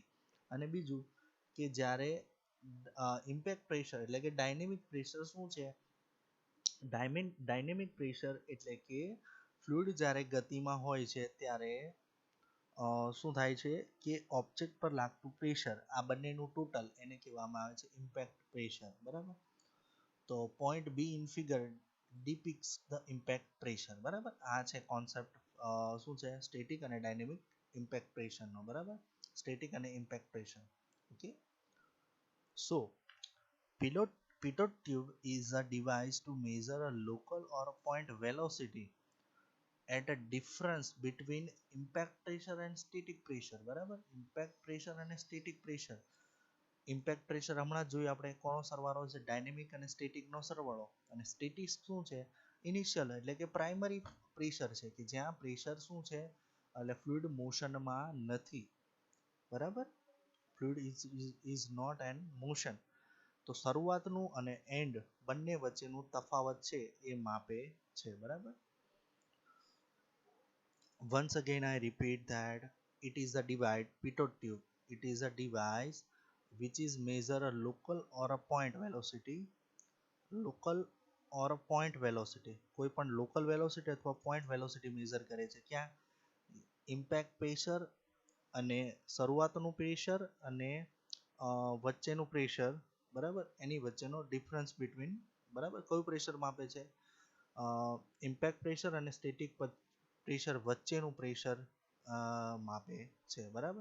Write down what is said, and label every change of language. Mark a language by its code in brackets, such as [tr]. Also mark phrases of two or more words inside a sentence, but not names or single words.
[gu] અને બીજું કે જ્યારે [en] impact pressure [gu] એટલે કે [en] dynamic pressure [gu] શું છે, [en] dynamic pressure [gu] એટલે કે ફ્લુઇડ જ્યારે ગતિમાં હોય છે ત્યારે શું થાય છે કે ઓબ્જેક્ટ પર લાગતું પ્રેશર, આ બંનેનું ટોટલ, એને કહેવામાં આવે છે [en] impact pressure. [gu] બરાબર. [en] તો point B in figure depicts the impact pressure. [gu] બરાબર. આ છે કોન્સેપ્ટ શું છે, સ્ટેટિક અને [en] dynamic impact [gu] પ્રેશરનો. બરાબર. સ્ટેટિક અને [en] impact pressure. [gu] ઓકે. [en] સો pitot tube is a device to measure a local or a point velocity at a difference between impact pressure and static pressure. [gu] બરાબર. [en] impact pressure [gu] અને [en] static pressure. impact pressure [gu] હમણાં જોયું આપણે, કોનો સરવાળો છે, ડાયનેમિક અને સ્ટેટિકનો સરવાળો. અને સ્ટેટિક શું છે, ઇનિશિયલ એટલે કે [en] primary pressure [gu] છે, કે જ્યાં પ્રેશર શું છે, એટલે ફ્લુઇડ મોશનમાં નથી. [en] બરાબર. fluid is not an motion. [gu] તો શરૂઆતનું અને એન્ડ બંને વચ્ચેનું તફાવત છે એ માપે છે. બરાબર. [en] Once again, I repeat that it is a device, pitot tube. It is a device which is measure a local or a point velocity, local or a point velocity. [gu] કોઈ પણ [en] local velocity [gu] અથવા [en] point velocity measure [gu] કરે છે ક્યાં? [en] Impact pressure [gu] અને શરૂઆતનું પ્રેશર અને વચ્ચેનું પ્રેશર, બરાબર, એની વચ્ચેનો [en] difference between, [gu] બરાબર, કયું પ્રેશર માપે છે? [en] impact pressure [gu] અને [en] static pressure [gu] વચ્ચેનું પ્રેશર માપે છે, બરાબર.